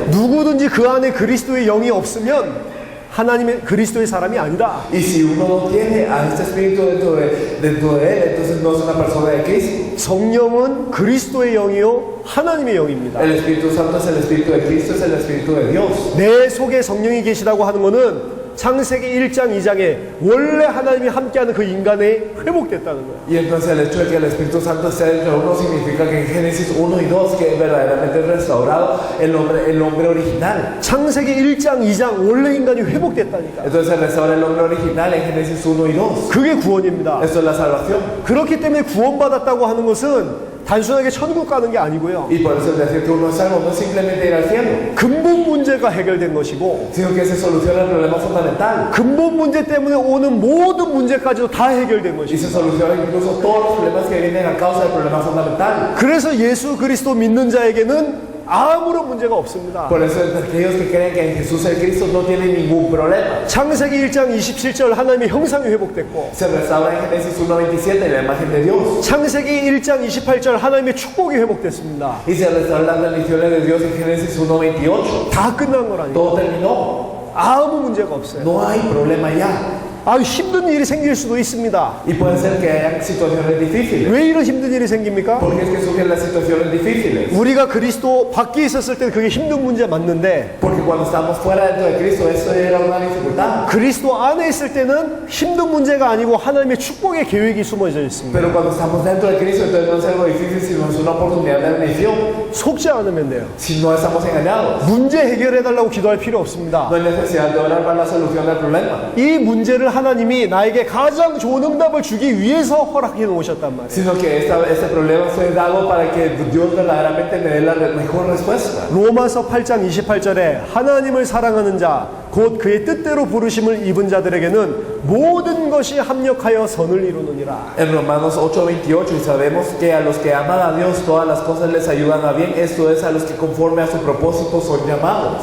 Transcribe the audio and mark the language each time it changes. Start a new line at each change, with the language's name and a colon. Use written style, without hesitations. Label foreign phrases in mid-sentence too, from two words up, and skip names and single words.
Korean: 누구든지 그 안에 그리스도의 영이 없으면 하나님의 그리스도의 사람이 아니다.
Spanish: Y si uno no tiene a este Espíritu dentro de él, entonces no es una persona de Cristo.
Korean: 성령은 그리스도의 영이요 하나님의 영입니다.
Spanish: El Espíritu Santo es el Espíritu de Cristo, es el Espíritu de Dios.
Korean: 내 속에 성령이 계시다고 하는 것은 창세기 1장 2장에 원래 하나님이 함께하는 그 인간에 회복됐다는 거예요.
Spanish: Y entonces el hecho de que el Espíritu Santo esté dentro de uno significa que en Génesis 1 y 2 que verdaderamente es restaurado el hombre original.
Korean: 창세기 1장 2장 원래 인간이 회복됐다니까.
Spanish: Entonces se restaura el hombre original en Génesis 1 y 2.
Korean: 그게 구원입니다.
Spanish: Esto es la salvación.
Korean: 그렇기 때문에 구원받았다고 하는 것은 단순하게 천국 가는 게 아니고요.
Spanish: Y por eso decir que uno es salvo no es simplemente ir al cielo,
Korean: 근본 문제가 해결된 것이고
Spanish: sino que se soluciona el problema fundamental.
Korean: 근본 문제 때문에 오는 모든 문제까지도 다 해결된
Spanish: Y
Korean: 것이고
Spanish: se soluciona incluso todos los problemas que vienen a causa del problema fundamental.
Korean: 그래서 예수 그리스도 믿는 자에게는 아무런 문제가 없습니다.
Spanish: Por eso aquellos que creen que en Jesús el Cristo no tienen ningún problema.
Korean: 창세기 1장 27절 하나님의 형상이 회복됐고
Spanish: Se restaura en Génesis 1:27 la imagen de Dios.
Korean: 창세기 1장 28절 하나님의 축복이 회복됐습니다.
Spanish: Y se restaura las bendiciones de Dios en Génesis 1:28.
Korean: 다 끝난 거라니까.
Spanish: Todo terminó.
Korean: 아무 문제가 없어요.
Spanish: No hay problema ya.
Korean: 아, 힘든 일이 생길 수도 있습니다.
Spanish: Y puede ser que haya situaciones difíciles.
Korean: 왜 이런 힘든 일이 생깁니까?
Spanish: ¿Por qué es que surgen las situaciones difíciles?
Korean: 우리가 그리스도 밖에 있었을 때 그게 힘든 문제 맞는데
Spanish: Porque cuando estamos fuera dentro de Cristo, eso era una dificultad.
Korean: 그리스도 안에 있을 때는 힘든 문제가 아니고 하나님의 축복의 계획이 숨어져 있습니다.
Spanish: Pero cuando estamos dentro de Cristo, entonces no es algo difícil, sino es una oportunidad de bendición.
Korean: 속지 않으면 돼요.
Spanish: Si no estamos engañados,
Korean: 문제 해결해달라고 기도할 필요 없습니다.
Spanish: no hay necesidad de orar para la solución del problema,
Korean: 이 문제를 하나님이 나에게 가장 좋은 응답을 주기 위해서 허락해 놓으셨단 말이에요.
Spanish: sino que este problema fue dado para que Dios verdaderamente me dé la mejor respuesta.
Korean: 로마서 8장 28절에 하나님을 사랑하는 자, 곧 그의 뜻대로 부르심을 입은 자들에게는 모든 것이 합력하여 선을 이루느니라.
Spanish: En Romanos 8:28, y sabemos que a los que aman a Dios todas las cosas les ayudan a bien, esto es a los que conforme a su propósito son llamados.